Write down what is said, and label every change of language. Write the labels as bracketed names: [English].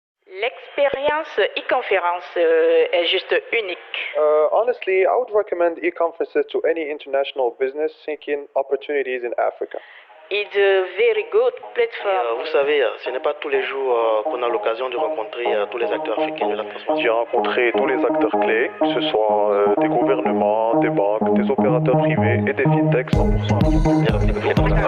[French] L'expérience e-conférence est juste unique. [English] Honestly, I would recommend e-conferences to any international business seeking opportunities in Africa. It's a very good platform. [French] Vous savez, ce n'est pas tous les jours qu'on a l'occasion de rencontrer tous les acteurs africains de la transformation. J'ai rencontré tous les acteurs clés, que ce soit des gouvernements, des banques, des opérateurs privés et des fintechs 100%.